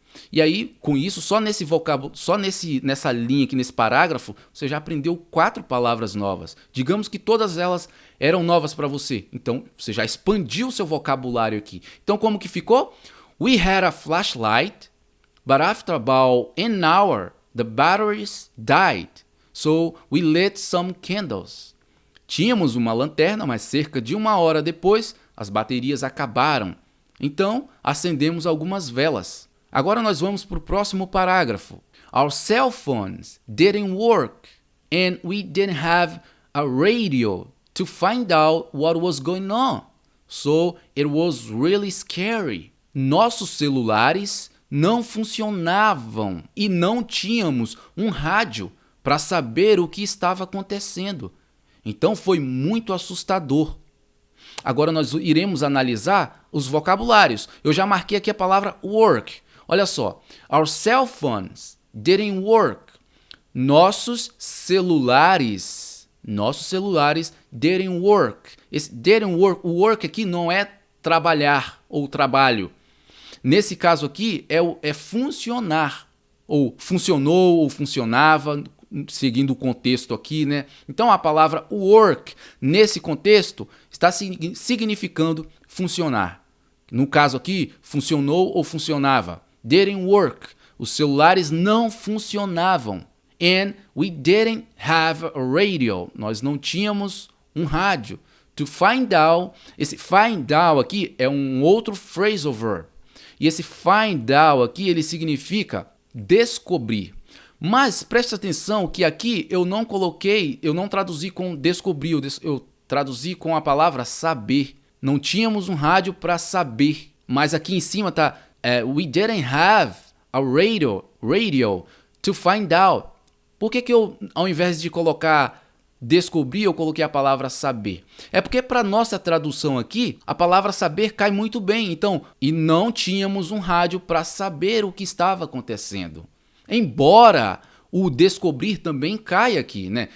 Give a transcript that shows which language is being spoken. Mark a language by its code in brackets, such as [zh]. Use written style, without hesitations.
[pt] E aí, com isso, só nesse vocábulo, nessa linha aqui, nesse parágrafo, você já aprendeu 4 palavras novas. Digamos que todas elas eram novas para você. Então, você já expandiu o seu vocabulário aqui. Então, como que ficou? [en] We had a flashlight, but after about an hour, the batteries died. So, we lit some candles. [pt] Tínhamos uma lanterna, mas cerca de 1 hora depois, as baterias acabaram. Então, acendemos algumas velas. Agora nós vamos para o próximo parágrafo. [en] Our cell phones didn't work and we didn't have a radio to find out what was going on. So it was really scary. [pt] Nossos celulares não funcionavam e não tínhamos um rádio para saber o que estava acontecendo. Então foi muito assustador. Agora nós iremos analisar os vocabulários. Eu já marquei aqui a palavra work. Olha só. [en] Our cell phones didn't work. [pt] Nossos celulares [en] didn't work. [pt] Esse didn't work, o work aqui não é trabalhar ou trabalho. Nesse caso aqui é funcionar, ou funcionou ou funcionava, seguindo o contexto aqui, né? Então a palavra work, nesse contexto, está significando funcionar. No caso aqui, funcionou ou funcionava. [en] Didn't work. [pt] Os celulares não funcionavam. [en] And we didn't have a radio. [pt] Nós não tínhamos um rádio. [en] To find out, [pt] esse find out aqui é um outro phrasal verb. E esse find out aqui, ele significa descobrir. Mas preste atenção que aqui eu não traduzi com descobrir, eu traduzi com a palavra saber. Não tínhamos um rádio para saber. Mas aqui em cima tá [en] we didn't have a radio to find out. [pt] Por que eu, ao invés de colocar descobrir, eu coloquei a palavra saber? É porque para nossa tradução aqui, a palavra saber cai muito bem. Então, e não tínhamos um rádio para saber o que estava acontecendo. Embora o descobrir também caia aqui, né?